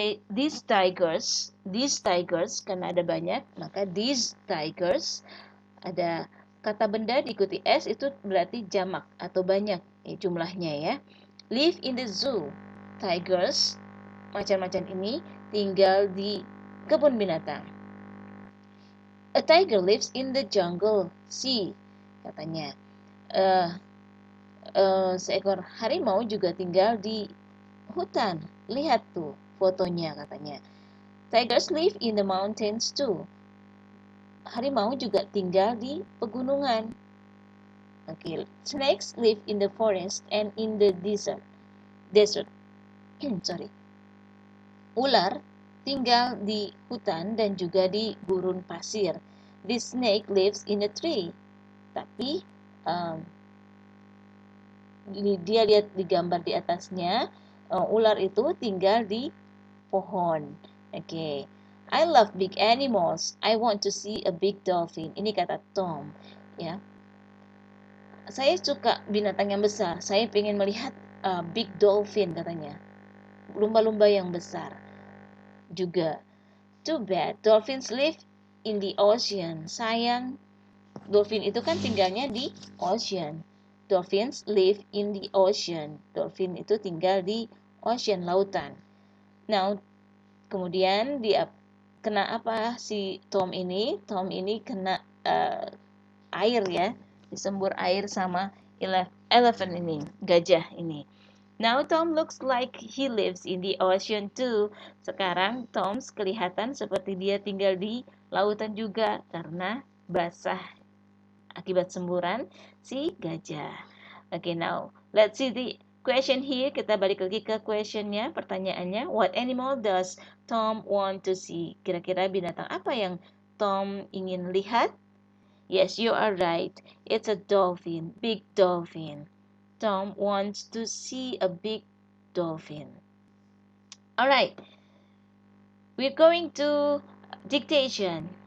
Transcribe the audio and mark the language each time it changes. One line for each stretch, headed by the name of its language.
Indonesian: These tigers, karena ada banyak, maka these tigers, ada kata benda diikuti s, itu berarti jamak atau banyak jumlahnya ya. Live in the zoo. Tigers, macan-macan ini tinggal di kebun binatang.
English: A tiger lives in the jungle.
Indonesian: See, katanya. Seekor harimau juga tinggal di hutan. Lihat tuh fotonya, katanya.
English: Tigers live in the mountains too. Harimau juga tinggal di pegunungan. Okay. Snakes live in the forest and in the desert. Sorry.
Indonesian: Ular tinggal di hutan dan juga di gurun pasir.
English: This snake lives in a tree.
Indonesian: Tapi dia lihat di gambar di atasnya, ular itu tinggal di pohon. Okay.
English: I love big animals. I want to see a big dolphin.
Indonesian: Ini kata Tom, ya. Saya suka binatang yang besar. Saya ingin melihat big dolphin, katanya.
English: Lumba-lumba yang besar juga. Too bad, dolphins live in the ocean.
Indonesian: Sayang, dolphin itu kan tinggalnya di ocean.
English: Dolphins live in the ocean. Dolphin itu tinggal di ocean, lautan.
Indonesian: Now, kemudian dia kena apa si Tom ini? Tom ini kena air ya, disembur air sama elephant ini, gajah ini.
English: Now Tom looks like he lives in the ocean too.
Indonesian: Sekarang Tom kelihatan seperti dia tinggal di lautan juga karena basah akibat semburan si gajah.
English: Okay, now let's see the question here.
Indonesian: Kita balik lagi ke questionnya, pertanyaannya.
English: What animal does Tom want to see? Kira-kira binatang apa yang Tom ingin lihat? Yes, you are right. It's a dolphin, big dolphin. Tom wants to see a big dolphin. Alright, we're going to dictation.